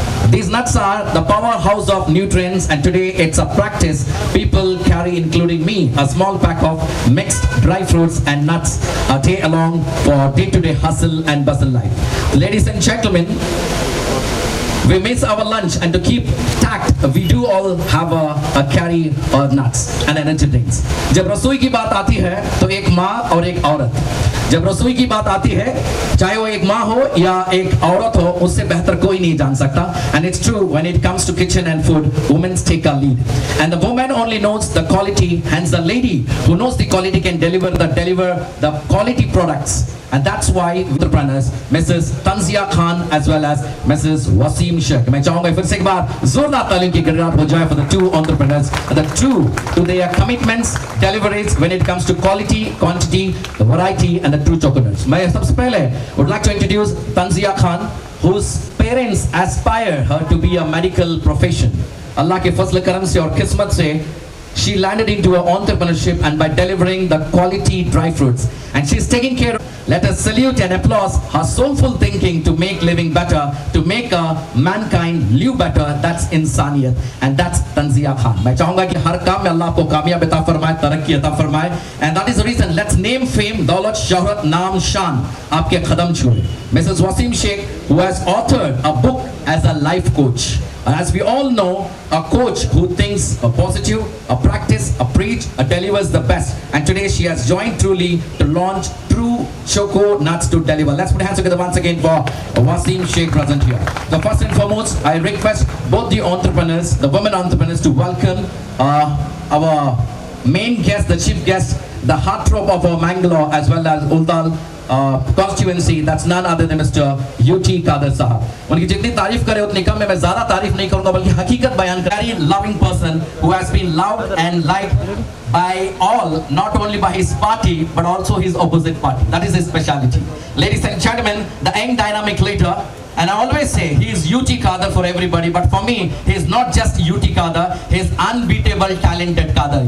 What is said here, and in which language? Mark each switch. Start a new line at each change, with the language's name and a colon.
English: These nuts are the powerhouse of nutrients, and today it's a practice people carry, including me, a small pack of mixed dry fruits and nuts a day along for day-to-day hustle and bustle life. Ladies and gentlemen, we miss our lunch, and to keep tact, we do all have a carry nuts and energy drinks.
Hindi: जब रसोई की बात आती है तो एक माँ और एक औरत, जब रसोई की बात आती है चाहे वो एक माँ हो या एक औरत हो, उससे बेहतर कोई नहीं जान सकता.
English: And it's true, when it comes to kitchen and food, women take a lead, and the woman only knows the quality, hence the lady who knows the quality can deliver the quality products. And that's why entrepreneurs, Mrs. Tanzia Khan as well as Mrs. Wasim Sheikh.
Hindi: मैं चाहूँगा फिर से एक बार जोरदार तालियों की गड़गड़ाहट हो जाए
English: for the two entrepreneurs, the true to their commitments, deliveries when it comes to quality, quantity, the variety, and the true chocolates.
Hindi: मैं सबसे पहले
English: would like to introduce Tanzia Khan, whose parents aspire her to be a medical profession.
Hindi: अल्लाह के फजल करम से और किस्मत से
English: she landed into her entrepreneurship, and by delivering the quality dry fruits, and she's taking care of. Let us salute and applaud her soulful thinking to make living better, to make mankind live better. That's insaniyat, and that's Tanzia Khan.
Hindi: मैं चाहूँगा कि हर काम में अल्लाह आपको कामयाब अता फरमाए, तरक्की अता फरमाए,
English: and that is the reason. Let's name fame,
Hindi: दौलत, शोहरत, नाम, शान आपके कदम छुए.
English: Mrs. Wasim Sheikh, who has authored a book as a life coach. As we all know, a coach who thinks a positive, a practice, a preach, a delivers the best. And today she has joined truly to launch TRU Choco nuts to deliver. Let's put hands together once again for Wasim Sheikh present here. The first and foremost, I request both the entrepreneurs, the women entrepreneurs, to welcome our main guest, the chief guest, the heartthrob of our Mangalore as well as Uldal constituency. That's none other than Mr. UT Kader Sahab.
Hindi: उनकी जितनी तारीफ करे उतनी कम है. मैं ज़्यादा तारीफ नहीं करूँगा बल्कि हकीकत बयान कर.
English: Very loving person who has been loved and liked by all, not only by his party but also his opposite party. That is his speciality. Ladies and gentlemen, the young dynamic leader. And I always say he is UT Kader for everybody, but for me he is not just UT Kader, he is unbeatable talented Kader.